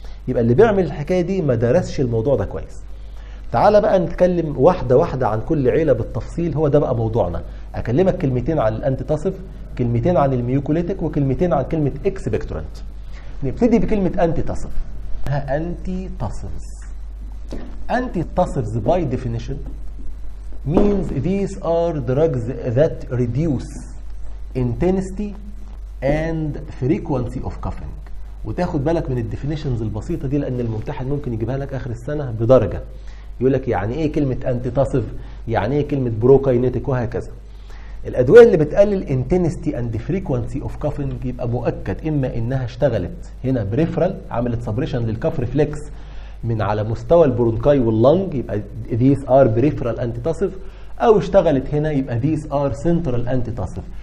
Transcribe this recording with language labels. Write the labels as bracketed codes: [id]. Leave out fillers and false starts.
[ar] يبقى اللي بيعمل الحكايه دي ما درسش الموضوع ده كويس. تعالى بقى نتكلم واحده واحده عن كل عيله بالتفصيل، هو ده بقى موضوعنا. اكلمك كلمتين عن الانتيتاسيف، كلمتين عن الميوكوليتيك، وكلمتين عن كلمه اكسبكتورنت. نبتدي بكلمه انتيتاسيف. انتيتاسيفز. [en] Antitussives by definition means these are drugs that reduce intensity and frequency of coughing. [ar] وتاخد بالك من الديفينيشنز البسيطه دي، لان الممتحن ممكن يجيبها لك اخر السنه بدرجه. يقول لك يعني ايه كلمه انتيتاسيف، يعني ايه كلمه بروكاينيتيك، وهكذا. الادويه اللي بتقلل [en] intensity and frequency of coughing [ar] يبقى مؤكد اما انها اشتغلت هنا بريفرال، عملت سبريشن للكاف ريفلكس من على مستوى البرونكاي واللنج، يبقى [en] these are peripheral antitussive، [ar] او اشتغلت هنا يبقى [en] these are central antitussive.